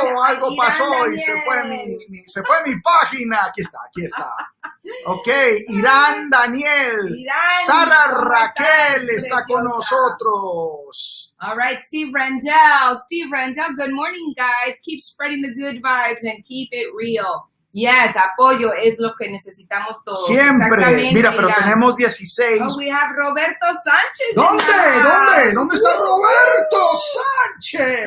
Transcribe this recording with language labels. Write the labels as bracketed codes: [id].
[es] Algo pasó y se fue mi página. Aquí está. Ok, Irán Daniel. Sara Raquel está con nosotros. [en] All right, Steve Randell. Good morning, guys. Keep spreading the good vibes and keep it real. [es] Yes, apoyo es lo que necesitamos todos. Siempre. Mira, pero tenemos 16. [en] Oh, we have Roberto Sánchez. [es] ¿Dónde está Roberto Sánchez?